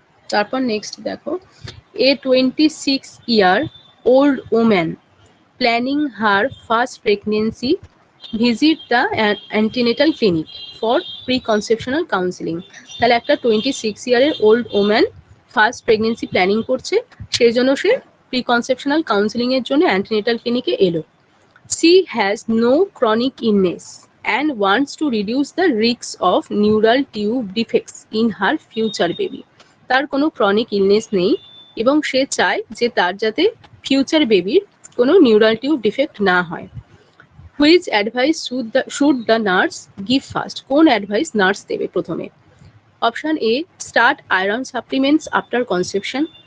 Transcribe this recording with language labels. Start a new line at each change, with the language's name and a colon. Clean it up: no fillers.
Bangla: তারপর নেক্সট দেখো,
English: A 26-year-old woman planning her first pregnancy visit the antenatal clinic for preconceptional counselling.
Bangla: তাহলে একটা 26 ইয়ারের old woman first pregnancy planning করছে, সেই জন্য সে প্রিকনসেপশনাল কাউন্সিলিং এর জন্য অ্যান্টিনেটাল ক্লিনিকে এলো।
English: She has no chronic illness and wants to reduce the risks of neural tube defects in her future baby.
Bangla: তার কোনো ক্রনিক ইলনেস নেই এবং সে চায় যে তার যাতে ফিউচার বেবির কোনো নিউরাল টিউব ডিফেক্ট না হয়।
English: Which advice should the nurse give first?
Bangla: কোন অ্যাডভাইস নার্স দেবে প্রথমে?
English: Option A start iron supplements after conception.